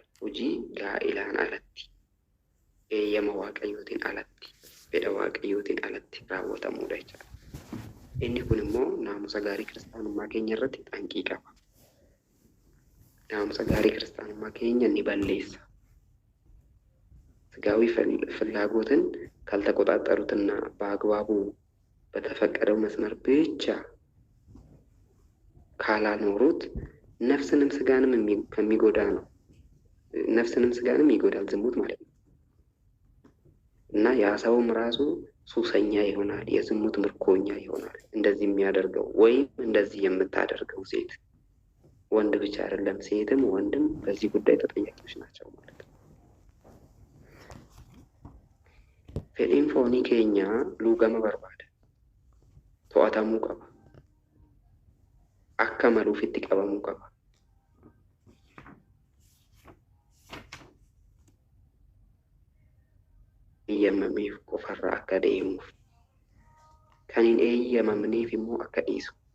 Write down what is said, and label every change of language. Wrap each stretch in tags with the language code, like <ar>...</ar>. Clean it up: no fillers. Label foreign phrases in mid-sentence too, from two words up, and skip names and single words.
<om>Hojii gaa'ilaan alatti, eeyyama Waaqayyootiin alatti, fedha Waaqayyootiin alatti raawwatamudha jechaadha. Inni kun immoo naamusa gaarii kiristaanummaa keenya irratti xanqii qaba. Naamusa gaarii kiristaanummaa keenya ni balleessa።</om> <am>ስጋዊ ፍላጎትን ካልተቆጣጠሩትና በአግባቡ በተፈቀደው መስመር ብቻ ካላኖሩት ነፍስንም ስጋንም ከሚጎዳ ነው። ነፍስንም ስጋንም ይጎዳል ዝሙት ማለት ነው። እና ያ ሰውም ራሱ ሱሰኛ ይሆናል፣ የዝሙት ምርኮኛ ይሆናል። እንደዚህ የሚያደርገው ወይም እንደዚህ የምታደርገው ሴት፣ ወንድ ብቻ አይደለም ሴትም ወንድም በዚህ ጉዳይ ተጠያቂዎች ናቸው ማለት ነው።</am> <om>fedhiin foonii keenya luugama barbaada. To'atamuu qaba. Akka maluuf itti qabamuu qaba. Eeyyamamneef qofarraa akka deemuuf, kan hin eeyyamamneef immoo akka dhiisu.</om>